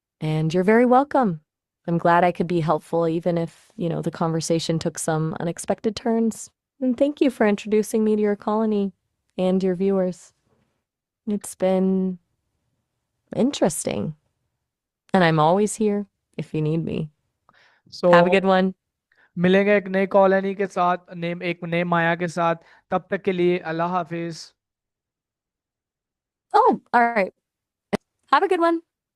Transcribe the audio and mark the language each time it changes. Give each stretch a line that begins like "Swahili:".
English: And you're very welcome. I'm glad I could be helpful, even if, the conversation took some unexpected turns. And thank you for introducing me to your colony and your viewers. It's been interesting. And I'm always here if you need me. Have a So good one.
Hindi: मिलेंगे एक नई colony के साथ, name एक नए माया के साथ. तब तक के लिए अल्लाह हाफिज.
English: Oh, all right. Have a good one.